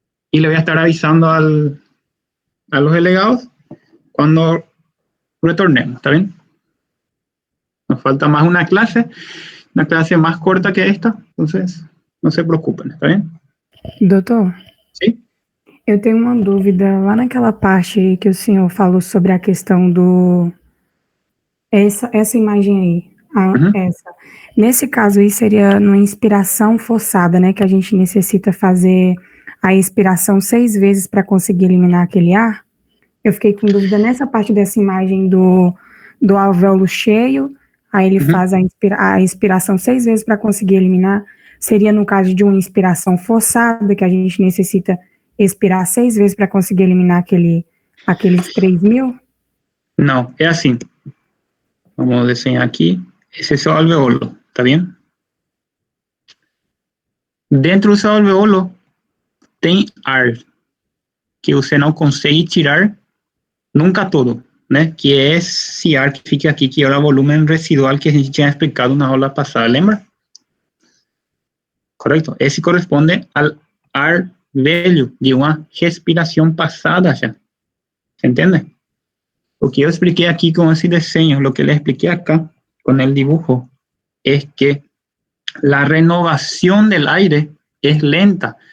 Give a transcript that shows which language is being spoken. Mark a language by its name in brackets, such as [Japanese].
[Spanish] Y le voy a estar avisando a los delegados cuando retornemos, ¿está bien? Nos falta más una clase más corta que esta, entonces [Portuguese] não se preocupem, tá bem? Doutor? Sim? Eu tenho uma dúvida lá naquela parte que o senhor falou sobre a questão do... Essa imagem aí, essa. Nesse caso aí seria uma inspiração forçada, né? Que a gente necessita fazer a expiração 6 vezes para conseguir eliminar aquele ar. Eu fiquei com dúvida nessa parte dessa imagem do alvéolo cheio, aí ele faz a inspiração 6 vezes para conseguir eliminar. Seria no caso de uma inspiração forçada, que a gente necessita expirar 6 vezes para conseguir eliminar aqueles 3.000? Não, é assim. Vamos desenhar aqui. Esse é o seu alveolo, tá bem? Dentro do seu alveolo tem ar que você não consegue tirar nunca todo, né? Que é esse ar que fica aqui, que é o volume residual que a gente tinha explicado na aula passada, lembra? [Spanish] Correcto. Ese corresponde al [Portuguese] ar velho [Spanish] de una respiración pasada ya. ¿Se entiende? Lo que yo expliqué aquí con ese diseño, lo que le expliqué acá con el dibujo, es que la renovación del aire es lenta.